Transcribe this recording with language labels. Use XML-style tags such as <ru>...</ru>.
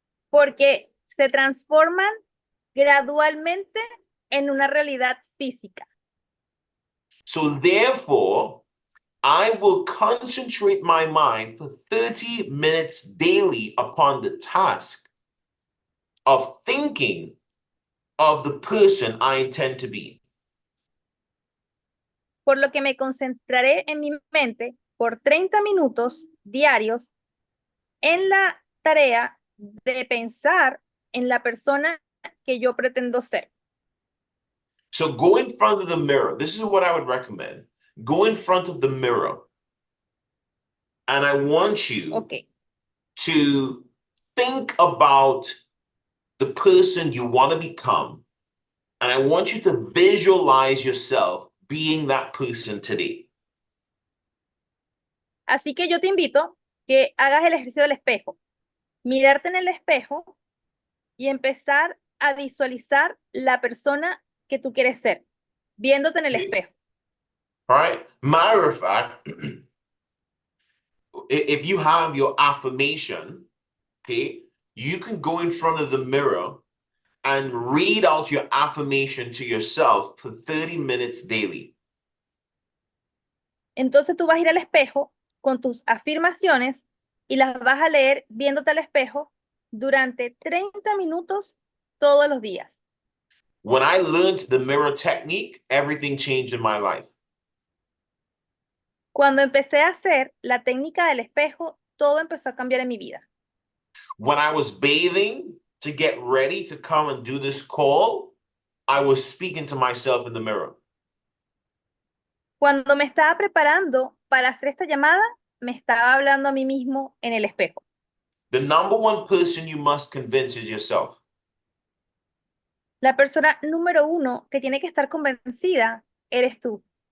<es>Porque se transforman gradualmente en una realidad física.</es> <en>So therefore, I will concentrate my mind for 30 minutes daily upon the task of thinking of the person I intend to be.</en> <es>Por lo que me concentraré en mi mente por 30 minutos diarios en la tarea de pensar en la persona que yo pretendo ser.</es> <en>So go in front of the mirror. This is what I would recommend. Go in front of the mirror. And I want you to think about the person you want to become. And I want you to visualize yourself being that person today.</en> <es>Así que yo te invito que hagas el ejercicio del espejo. Mirarte en el espejo y empezar a visualizar la persona que tú quieres ser, viéndote en el espejo.</es> <en>All right. Matter of fact, if you have your affirmation, okay, you can go in front of the mirror and read out your affirmation to yourself for 30 minutes daily.</en> <es>Entonces tú vas a ir al espejo con tus afirmaciones y las vas a leer viéndote al espejo durante 30 minutos todos los días.</es> <en>When I learned the mirror technique, everything changed in my life.</en> <es>Cuando empecé a hacer la técnica del espejo, todo empezó a cambiar en mi vida.</es> <en>When I was bathing to get ready to come and do this call, I was speaking to myself in the mirror.</en> <es>Cuando me estaba preparando para hacer esta llamada, me estaba hablando a mí mismo en el espejo.</es> <en>The number one person you must convince is yourself.</en> <es>La persona número uno que tiene que estar convencida eres tú.</es>